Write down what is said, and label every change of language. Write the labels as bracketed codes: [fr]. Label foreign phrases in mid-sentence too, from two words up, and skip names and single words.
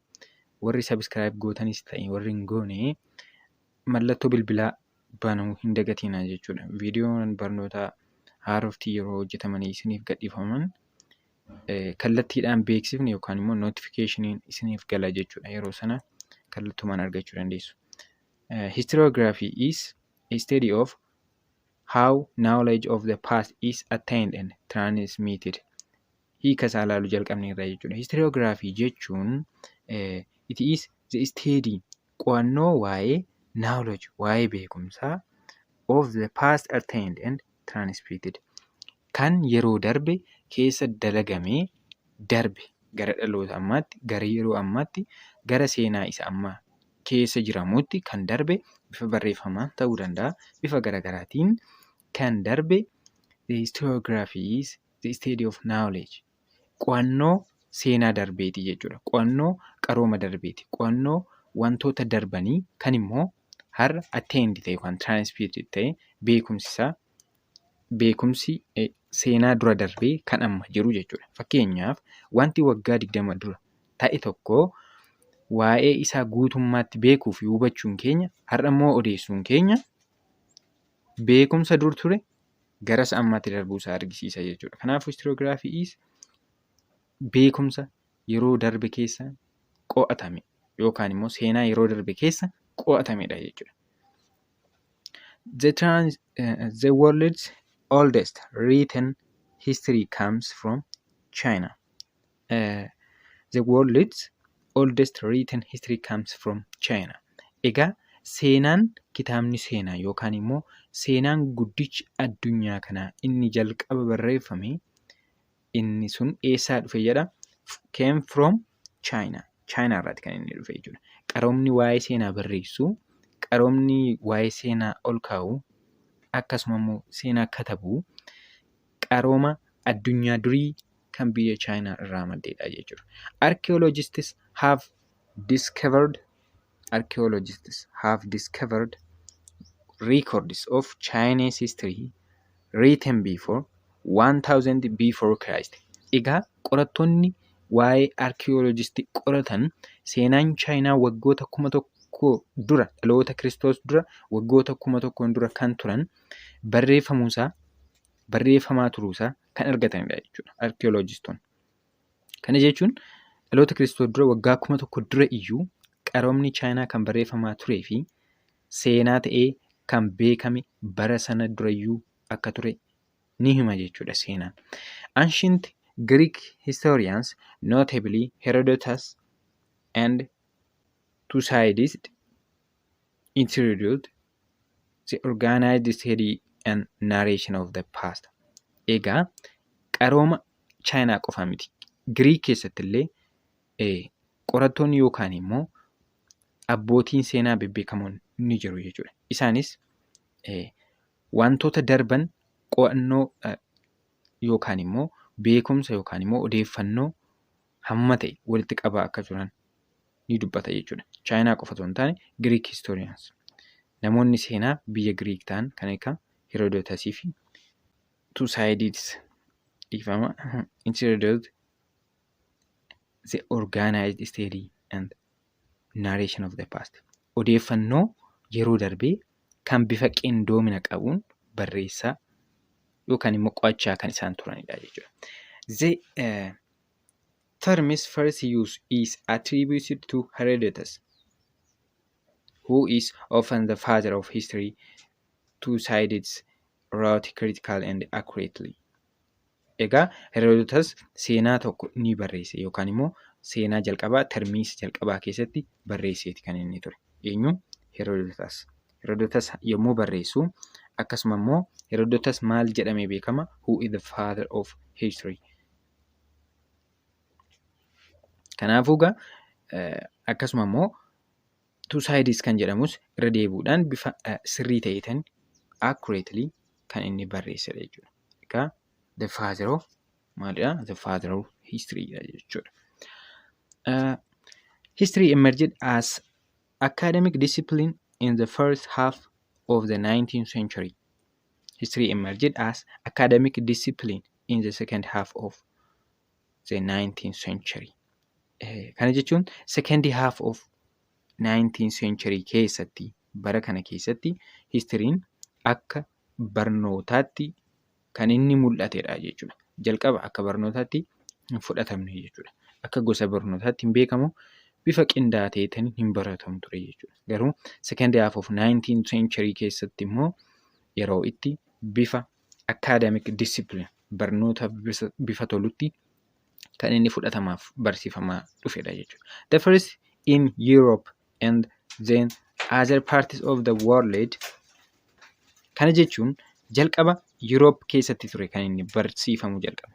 [om] Warri subscribe gootanis ta'e warri hin goone mallattoo bilbilaa banuu hin dagatinaa jechuudha. Viidiyoon barnoota haaroftii yeroo hojjetamanii isiniif gadhiifaman kallattiidhaan beeksifni yookaan immoo notificationin isiniif gala jechuudha. Yeroo sana kallattumaan argachuu dandeessu. [en] Historiography is a study of how knowledge of the past is attained and transmitted. [om] Hiika isaa ilaaluu jalqabne irraa jechuudha. Historiography jechuun [en] it is the study [om] qo'annoo waa'ee knowledge waa'ee beekumsaa [en] of the past attained and transmitted [om] kan yeroo darbe keessa dalagamee darbe gara dhaloota ammaatti gara yeroo ammaatti gara seenaa isa ammaa keessa jiramutti kan darbe bifa barreeffamaan ta'uu danda'a bifa garaagaraatiin kan darbe. [en] The historiography is the study of knowledge. [om] Qo'annoo seenaa darbeeti jechuudha. Qo'annoo qarooma darbeeti. Qo'annoo wantoota darbanii kan immoo har'a attained ta'e yookaan transmitted ta'e beekumsi seenaa dura darbee kan amma jiru jechuudha. Fakkeenyaaf wanti waggaa 20 dura ta'e tokko waa'ee isaa guutummaatti beekuu fi hubachuun keenya har'a immoo odeessuun keenya beekumsa dur ture garas ammaatti darbuusaa argisiisa jechuudha. Kanaafuu [en] historiography is [om] beekumsa yeroo darbe keessa qo'atame yookaan immoo seenaa yeroo darbe keessa qo'atamedha jechuudha. [en] The world's oldest written history comes from China. The world's oldest written history comes from China. [om] Egaa seenaan kitaabni seenaa yookaan immoo seenaan guddichi addunyaa kanaa inni jalqaba barreeffame inni sun eessaa dhufe jedha? [en] Came from China. [om] China irraati kan inni dhufe jechuudha. Qaroomni waa'ee seenaa barreessu, qaroomni waa'ee seenaa ol kaa'u, akkasuma immoo seenaa katabu qarooma addunyaa durii kan biyya China irraa maddeedha jechuudha. [en] Archaeologists have discovered records of Chinese history written before 1000 before Christ. [om] Egaa qorattoonni waa'ee archaeologistii qoratan seenaan Chaayinaa waggoota 1000 dura dhaloota Kiristoos dura waggoota 1000 dura kan turan barreeffamaa turuusaa kan argatanidha jechuudha archaeologistoonni. Kana jechuun dhaloota Kiristoos dura waggaa 1000 dura iyyuu qaroomni Chaayinaa kan barreeffamaa turee fi seenaa ta'ee kan beekame bara sana durayyuu akka ture ni hima jechuudha seenaan. [en] Ancient Greek historians, notably Herodotus and Thucydides, introduced the organized study and narration of the past. [om] Egaa qarooma Chaayinaa qofa miti. Giriik keessatti illee qorattoonni yookaan immoo abbootiin seenaa bebbeekamoon ni jiru jechuudha. Isaanis wantoota darban qo'annoo yookaan immoo beekumsa yookaan immoo odeeffannoo hamma ta'e walitti qabaa akka turan ni dubbata jechuudha. Chaayinaa qofa osoo hin taane [en] Greek historians. [om] Namoonni seenaa biyya Giriik ta'an kan akka Herodotusii fi Thucydides [en] introduced the organized study and narration of the past. [om] Odeeffannoo yeroo darbee kan bifa qindoomina qabuun barreessaa yookaan immoo qo'achaa kan isaan turanidha jechuudha. [en] The term's first use is attributed to Herodotus, who is often the father of history. Thucydides wrote critically and accurately. [om] Egaa Herodotus seenaa tokko ni barreesse yookaan immoo seenaa jalqabaa termiis jalqabaa keessatti barreesseeti kan inni ture. Eenyu? Herodotus. Herodotus yommuu barreessu akkasuma immoo Herodotus maal jedhamee beekama? [en] Who is the father of history? [om] Kanaafuu akkasuma immoo Thucydides kan jedhamus irra deebuudhaan bifa sirrii ta'eetiin accurately kan inni barreessedha jechuudha. Egaa [en] the father of [om] maalidha? [en] The father of history [om] jechuudha. [en] History emerged as academic discipline in the first half of the 19th century. History emerged as academic discipline in the second half of the 19th century. [om] Kana jechuun [en] second half of 19th century [om] keessatti bara kana keessatti histiriin akka barnootaatti kan inni mul'atedha jechuudha. Jalqaba akka barnootaatti hin fudhatamne jechuudha. Akka gosa barnootaatti hin beekamu, bifa qindaa'eetiin hin baratamu ture jechuudha. Garuu [en] second half of 19th century [om] keessatti immoo yeroo itti bifa [en] academic discipline [om] barnoota bifa tolutti kan inni fudhatamaaf barsiifamaa dhufedha jechuudha. [en] The first in Europe and then other parts of the world. [om] Kana jechuun jalqaba Europe keessatti ture kan inni barsiifamu jalqabe.